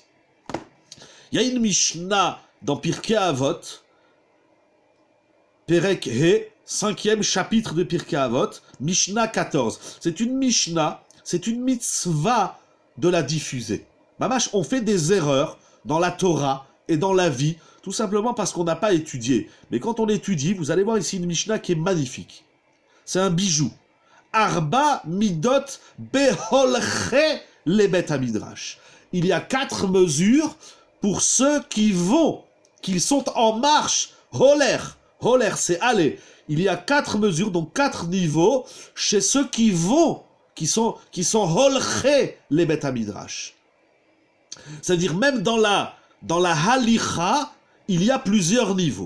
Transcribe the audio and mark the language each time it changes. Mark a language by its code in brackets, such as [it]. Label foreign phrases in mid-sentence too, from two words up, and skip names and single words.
[fr] Il y a une Mishnah dans Pirkei Avot, [he] פרק ה, [fr] 5e chapitre de Pirkei Avot, Mishnah 14. C'est une Mishnah, c'est une mitzvah de la diffuser. Mamash, on fait des erreurs dans la Torah et dans la vie, tout simplement parce qu'on n'a pas étudié. Mais quand on étudie, vous allez voir ici une Mishnah qui est magnifique. C'est un bijou. [he] ארבע מידות בהולכי לבית המדרש. [fr] Il y a 4 mesures pour ceux qui vont, qui sont en marche. [he] הולך הולך, [fr] c'est aller. Il y a 4 mesures, donc 4 niveaux, chez ceux qui vont, qui sont [he] הולכי לבית המדרש. [fr] C'est-à-dire même dans la halicha, il y a plusieurs niveaux.